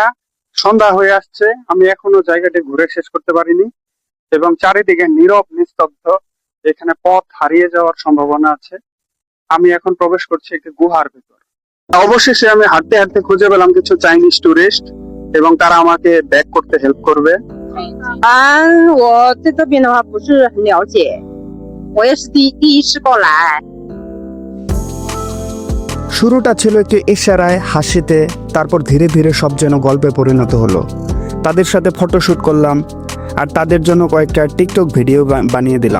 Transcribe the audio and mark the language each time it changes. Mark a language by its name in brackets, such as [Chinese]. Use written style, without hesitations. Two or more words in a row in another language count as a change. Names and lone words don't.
[Bangla] সন্ধ্যা হয়ে আসছে, আমি এখনো জায়গাটি ঘুরে শেষ করতে পারিনি এবং চারিদিকে নীরব নিস্তব্ধ। এখানে পথ হারিয়ে যাওয়ার সম্ভাবনা আছে। আমি এখন প্রবেশ করছি একটি গুহার ভেতর। অবশেষে আমি হাঁটতে হাঁটতে খুঁজে পেলাম কিছু [English] Chinese tourist [Bangla] এবং তারা আমাকে ব্যাক করতে হেল্প করবে। [Chinese] 我对这边的话不是很了解，我也是第一次过来。 [Bangla] শুরুটা ছিল একটি ইশারায়, হাসিতে, তারপর ধীরে ধীরে সব যেন গল্পে পরিণত হলো। তাদের সাথে ফটোশ্যুট করলাম আর তাদের জন্য কয়েকটা টিকটক ভিডিও বানিয়ে দিলাম।